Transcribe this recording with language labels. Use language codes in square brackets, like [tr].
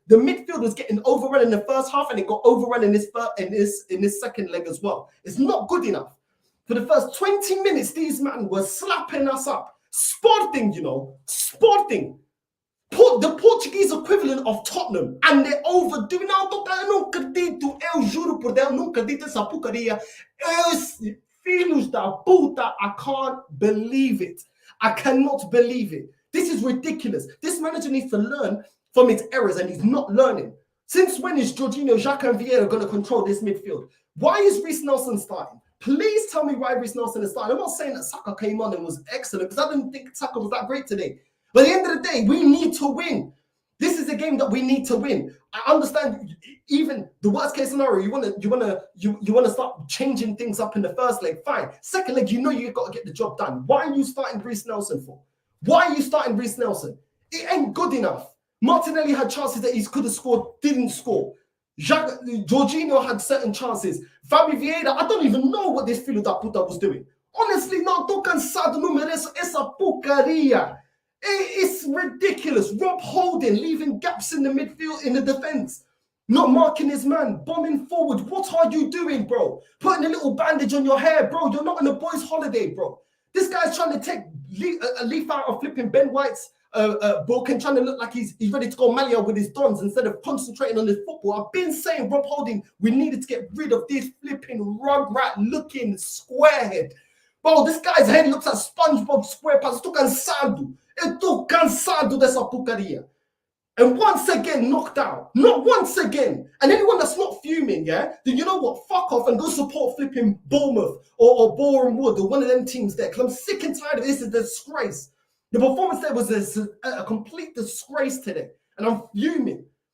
[en] The midfield was getting overrun in the first half, and it got overrun in this second leg as well. It's not good enough. For the first 20 minutes, these men were slapping us up. Sporting, Sporting. The Portuguese equivalent of Tottenham, and they're overdoing. [pt] Eu não acredito, eu juro por Deus, não acredito essa porcaria. Filhos da puta, [en] I can't believe it. I cannot believe it. This is ridiculous. This manager needs to learn from his errors, and he's not learning. Since when is Jorginho, Xhaka, and Vieira going to control this midfield? Why is Reece Nelson starting? Please tell me why Reece Nelson is starting. I'm not saying that Saka came on and was excellent because I didn't think Saka was that great today. But at the end of the day, we need to win. This is a game that we need to win. I understand even the worst case scenario. You want to start changing things up in the first leg. Fine. Second leg, you've got to get the job done. Why are you starting Reece Nelson for? Why are you starting Reece Nelson? It ain't good enough. Martinelli had chances that he could have scored, didn't score. Jorginho had certain chances. Fabi Vieira, I don't even know what this [pt] filho da puta [en] was doing. [pt] Honestly, não tô cansado, não mereço essa porcaria. [en] It's ridiculous. Rob Holding leaving gaps in the midfield, in the defense, not marking his man, bombing forward. What are you doing, bro? Putting a little bandage on your hair, bro. You're not on a boys' holiday, bro. This guy's trying to take a leaf out of flipping Ben White's book and trying to look like he's ready to go Malia with his dons instead of concentrating on his football. I've been saying, Rob Holding, we needed to get rid of this flipping rugrat-looking squarehead. Bro, this guy's head looks like SpongeBob SquarePants. [pt] Eu tô cansado dessa porcaria. [en] And once again, knocked out. Not once again. And anyone that's not fuming, yeah, then you know what? Fuck off and go support flipping Bournemouth or Boreham Wood or one of them teams there. Because I'm sick and tired of this. It's a disgrace. The performance there was a complete disgrace today. And I'm fuming.